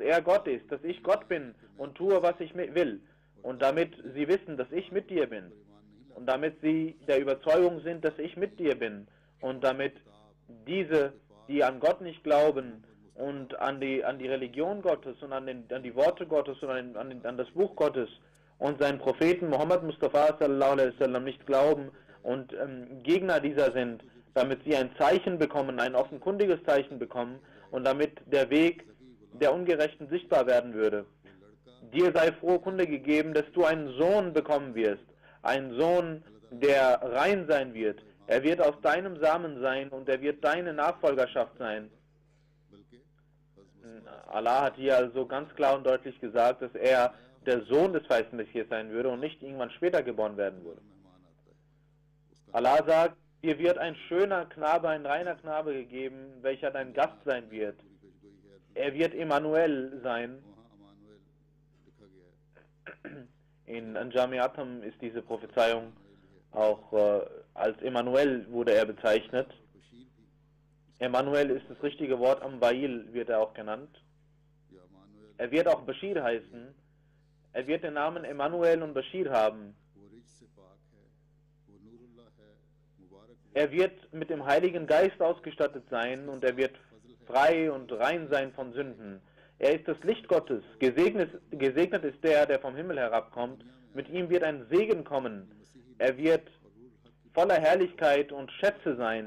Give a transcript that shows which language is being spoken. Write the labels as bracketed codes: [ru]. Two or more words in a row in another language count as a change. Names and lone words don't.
[de] er Gott ist, dass ich Gott bin und tue, was ich will und damit sie wissen, dass ich mit dir bin und damit sie der Überzeugung sind, dass ich mit dir bin und damit diese, die an Gott nicht glauben und an die Religion Gottes und an die Worte Gottes und an das Buch Gottes und seinen Propheten Muhammad Mustafa [ar] صلى الله عليه وسلم [de] nicht glauben und Gegner dieser sind, damit sie ein Zeichen bekommen, ein offenkundiges Zeichen bekommen und damit der Weg der Ungerechten sichtbar werden würde. Dir sei frohe Kunde gegeben, dass du einen Sohn bekommen wirst, einen Sohn, der rein sein wird. Er wird aus deinem Samen sein und er wird deine Nachfolgerschaft sein. बल्कि Allah hat hier also ganz klar und deutlich gesagt, dass er der Sohn des Weißen Messias sein würde und nicht irgendwann später geboren werden würde. [ur] مہمان آتا ہے اس کا [de] Allah sagt, dir wird ein schöner Knabe, ein reiner Knabe gegeben, welcher dein Gast sein wird. [ur] پوری پیشگوئی ہے [de] Er wird Emmanuel sein. [ur] وہاں عمانوایل لکھا گیا ہے [de] In Anjamiatam ist diese Prophezeiung auch als Emmanuel wurde er bezeichnet. [ur] بشیر بھی [de] Emmanuel ist das richtige Wort, Amwail wird er auch genannt. [ur] یا عمانوایل [de] Er wird auch Bashir heißen. Er wird den Namen Emmanuel und Bashir haben. [ur] وہ رجس سے پاک ہے وہ نور اللہ ہے مبارک [de] Er wird mit dem Heiligen Geist ausgestattet sein und er wird frei und rein sein von Sünden. Er ist das Licht Gottes. Gesegnet ist der vom Himmel herabkommt. Mit ihm wird ein Segen kommen. Er wird voller Herrlichkeit und Schätze sein.